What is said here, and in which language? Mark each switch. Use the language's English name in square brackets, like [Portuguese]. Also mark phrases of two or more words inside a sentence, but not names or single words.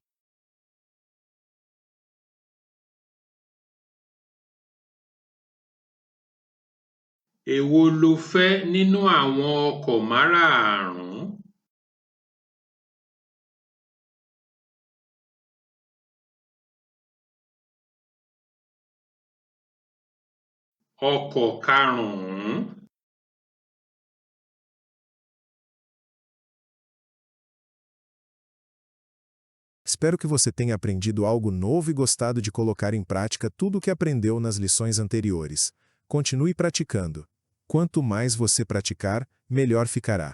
[Yoruba] Èwo lo fẹ́ nínú àwọn ọkọ̀ márààrún? Ọkọ̀ karùn-ún. [Portuguese] Espero que você tenha aprendido algo novo e gostado de colocar em prática tudo o que aprendeu nas lições anteriores. Continue praticando. Quanto mais você praticar, melhor ficará.